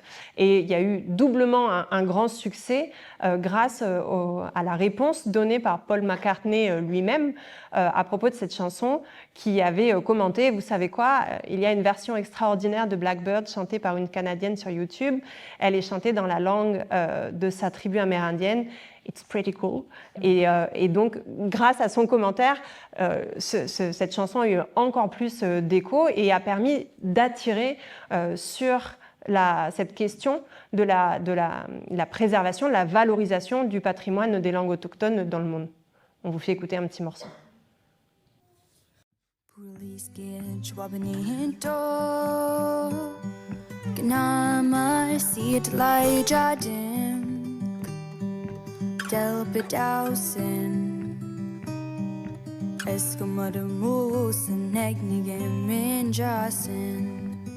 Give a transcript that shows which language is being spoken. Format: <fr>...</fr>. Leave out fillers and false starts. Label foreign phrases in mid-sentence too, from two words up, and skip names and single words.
<fr>Et il y a eu doublement un grand succès grâce à la réponse donnée par Paul McCartney lui-même à propos de cette chanson, qui avait commenté, vous savez quoi, il y a une version extraordinaire de Blackbird chantée par une Canadienne sur YouTube. Elle est chantée dans la langue de sa tribu amérindienne.</fr> <en>It's pretty cool.</en> <fr>Et donc, grâce à son commentaire, cette chanson a eu encore plus d'écho et a permis d'attirer sur cette question de la préservation, de la valorisation du patrimoine des langues autochtones dans le monde. On vous fait écouter un petit morceau. Delpidausen Eskimodamusen Egnigen Minjasen</fr>